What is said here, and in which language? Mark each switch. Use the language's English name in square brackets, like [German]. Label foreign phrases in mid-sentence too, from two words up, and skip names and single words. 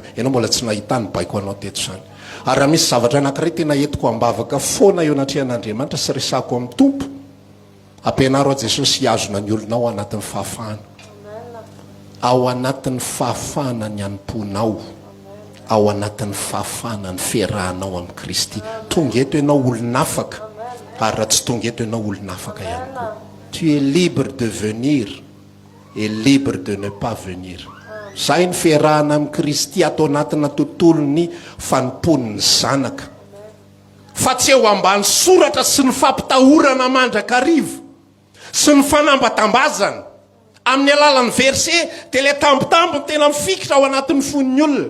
[Malagasy] Ianao mbola tsy nahita ny baiko anao teto zany. Ary raha misy zavatra anankiray tena entiko ambavaka foana eo anatrehan'Andriamanitra sy resako amin'ny tompo, ampianaro a Jesosy hiazona ny olona ao anatin'ny fahafahana, ao anatin'ny fahafahana ny anim-ponao, ao anatin'ny fahafahana ny fiarahanao amin'ny Kristy. Tonga eto ianao olon'afaka, ary raha tsy tonga eto ianao olon'afaka ihany koa. [French] Tu es libre de venir et libre de ne pas venir. [Malagasy] Zay ny fiarahana amin'ny Kristy atao anatina tontolon'ny fanompon'ny zanaka. Fa tsy eo ambany soratra sy ny fampitahorana mandrakarivo sy ny fanambatambazana amin'ny alalan'ny verset dia ilay tambitambo tena mifikitra ao anatin'ny fon'ny olona.